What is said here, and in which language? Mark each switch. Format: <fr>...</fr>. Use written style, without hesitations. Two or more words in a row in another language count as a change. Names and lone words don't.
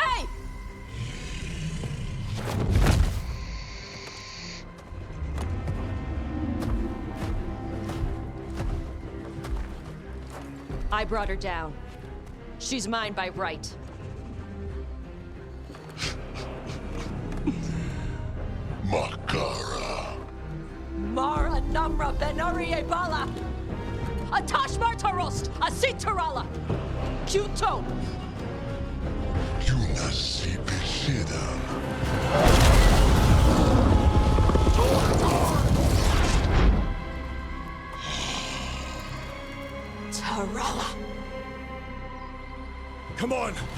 <en>Hey! I brought her down. She's mine by right. Makara. Mara Namra Benari Bala! Atashmar Tarost! Asitarala! Kyuto! Tarala! Come on!</en>